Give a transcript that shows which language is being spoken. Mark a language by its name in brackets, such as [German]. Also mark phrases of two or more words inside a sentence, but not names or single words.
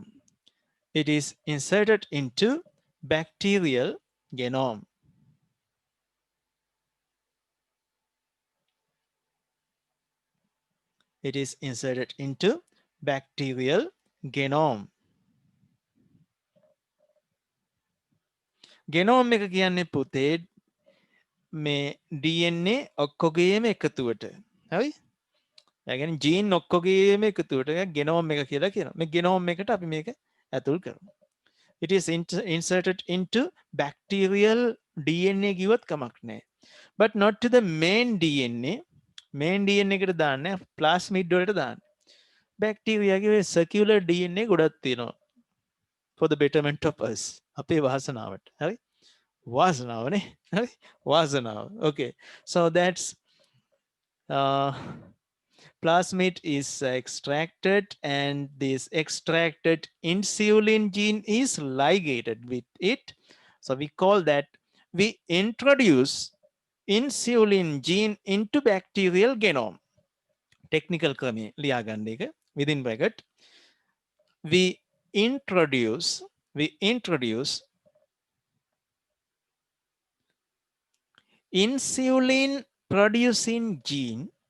[English] It is inserted into bacterial genome. It is inserted into bacterial genome. [Sinhala] genome එක කියන්නේ පුතේ මේ DNA ඔක්කොගේම එකතුවට. හරි? ඒ කියන්නේ gene ඔක්කොගේම එකතුවට genome එක කියලා කියනවා. මේ genome එකට අපි මේක ඇතුල් කරනවා. [English] It is inserted into bacterial DNA [Sinhala] කිව්වත් කමක් නැහැ. [English] But not to the main DNA. main DNA [Sinhala] එකට දාන්නේ plasmid වලට දාන්නේ. bacteria ගේ circular DNA ගොඩක් තියෙනවා. [English] For the betterment of us. [Sinhala] අපේ වාසනාවට. හරි? වාසනාවනේ. හරි? වාසනාව. [English] Okay. So that's plasmid is extracted, and this extracted insulin gene is ligated with it. So we call that, we introduce insulin gene into bacterial genome. [Sinhala] Technical ක්‍රමේ ලියා ගන්න එක [English] within bracket. We introduce insulin producing gene